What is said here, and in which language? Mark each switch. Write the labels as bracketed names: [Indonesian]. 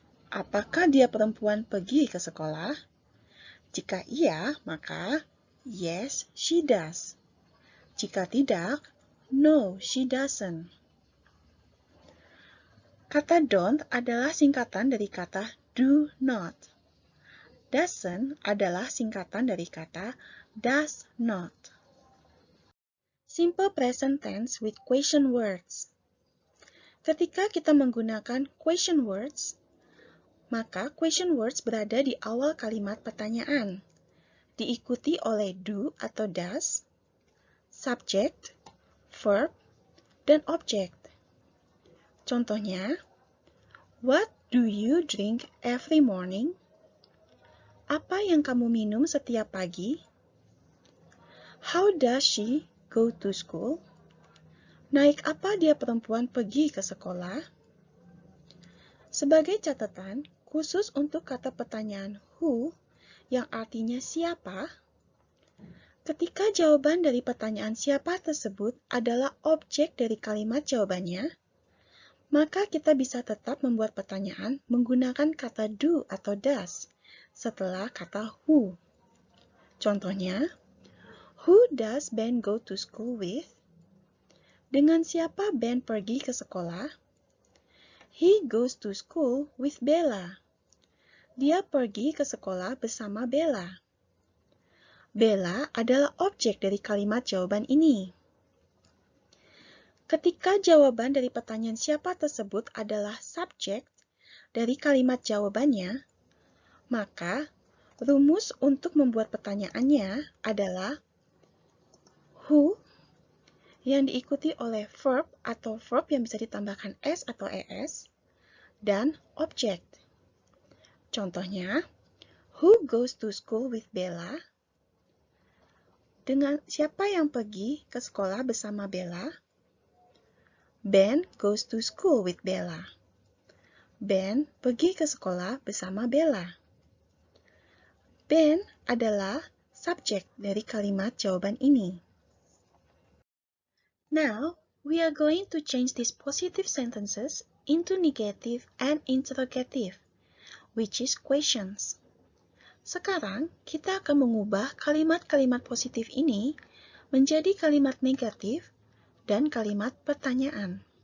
[Indonesian] Apakah dia perempuan pergi ke sekolah? Jika iya, maka [English] Yes, she does. [Indonesian] Jika tidak, [English] no, she doesn't. [Indonesian] Kata don't adalah singkatan dari kata do not. Doesn't adalah singkatan dari kata does not. [English] Simple present tense with question words. [Indonesian] Ketika kita menggunakan question words, maka question words berada di awal kalimat pertanyaan, diikuti oleh do atau does, subject, verb, dan object. Contohnya, [English] what do you drink every morning? [Indonesian] Apa yang kamu minum setiap pagi? [English] How does she go to school? [Indonesian] Naik apa dia perempuan pergi ke sekolah? Sebagai catatan, khusus untuk kata pertanyaan who yang artinya siapa, ketika jawaban dari pertanyaan siapa tersebut adalah objek dari kalimat jawabannya, maka kita bisa tetap membuat pertanyaan menggunakan kata do atau does setelah kata who. Contohnya, [English] who does Ben go to school with? [Indonesian] Dengan siapa Ben pergi ke sekolah? [English] He goes to school with Bella. [Indonesian] Dia pergi ke sekolah bersama Bella. Bella adalah objek dari kalimat jawaban ini. Ketika jawaban dari pertanyaan siapa tersebut adalah subjek dari kalimat jawabannya, maka rumus untuk membuat pertanyaannya adalah who yang diikuti oleh verb atau verb yang bisa ditambahkan s atau es dan objek. Contohnya, [English] who goes to school with Bella? [Indonesian] Dengan siapa yang pergi ke sekolah bersama Bella? [English] Ben goes to school with Bella. [Indonesian] Ben pergi ke sekolah bersama Bella. Ben adalah subjek dari kalimat jawaban ini. [English] Now, we are going to change these positive sentences into negative and interrogative, which is questions. [Indonesian] Sekarang, kita akan mengubah kalimat-kalimat positif ini menjadi kalimat negatif dan kalimat pertanyaan.